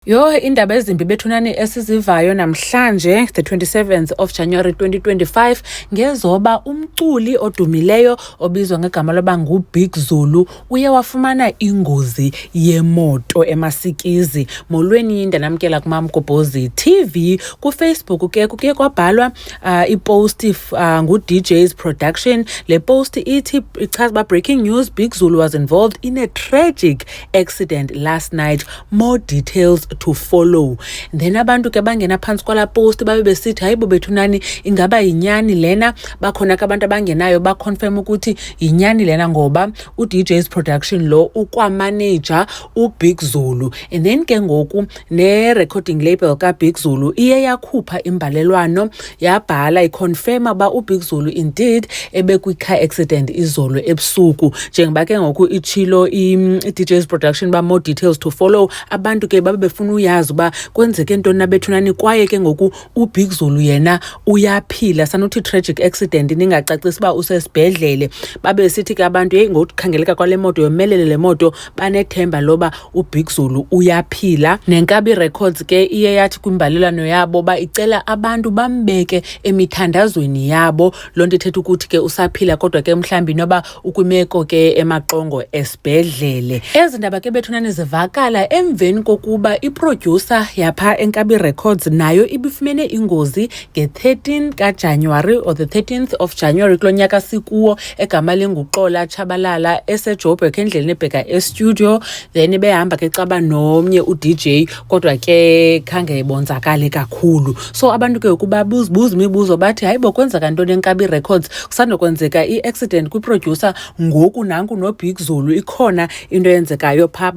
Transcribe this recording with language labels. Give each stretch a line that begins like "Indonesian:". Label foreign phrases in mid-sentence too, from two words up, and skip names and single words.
Xhosa: Indaba ezimbi bethunani esizivayo namhlanje,
English: the 27th of January 2025,
Xhosa: ngezoba umculi odumileyo obizwa ngegama loba nguBig Zulu uye wafumana ingozi yemoto eMasikizi. Molweni ndanamkela kuMamgobhozi TV. KuFacebook kuke kwabhalwa ipost ngu-DJ's Production. Le post ithi ichaza ba
English: breaking news, Big Zulu was involved in a tragic accident last night. More details to follow.
Xhosa: Then abantu ke bangena phansi kwala post babe besithi hayibo bethunani ingaba yinyani lena. Bakhona ke abantu abangenayo ba confirm ukuthi yinyani lena ngoba uDJ's Production lo ukwa manager uBig Zulu. And then ke ngoku ne
English: recording label
Xhosa: ka Big Zulu iye yakhupha imbalelwano yabhala iconfirma ba uBig Zulu indeed ebekwi
English: car accident
Xhosa: izolo ebusuku. Njengoba ke ngoku ichilo iDJ's Production ba
English: more details to follow.
Xhosa: Abantu ke babe befuna uyazi uba kwenzeke ntoni na bethunani kwaye ke ngoku uBig Zulu yena uyaphila. Sanuthi
English: tragic accident
Xhosa: ningacacisa uba usesibhedlele. Babe sithi ke abantu ngokukhangeleka kwale moto yomelele le moto banethemba loba uBig Zulu uyaphila. Nenkabi Records ke iye yathi kwimbalelwano yabo ba icela abantu bambeke emithandazweni yabo. Lonto ithetha ukuthi ke usaphila kodwa ke mhlambi noba ukwimeko ke emaqongo esibhedlele. Ezindaba ke bethunani zivakala emveni kokuba iproducer yapha eNkabi Records nayo ibifumene ingozi nge-13 kaJanuary
English: or the 13th of January
Xhosa: kulonyaka sikuwo egama lenguXola Tshabalala eseJoburg endleleni ebheka estudio. Then behamba ke xaba nomnye uDJ kodwa ke khange ibonzakale kakhulu. So abantu ke ukuba buzibuza imibuzo bathi hayibo kwenzeka ntoni eNkabi Records kusandokwenzeka iaccident kwiproducer ngoku nanku noBig Zulu ikhona into yenzekayo pha.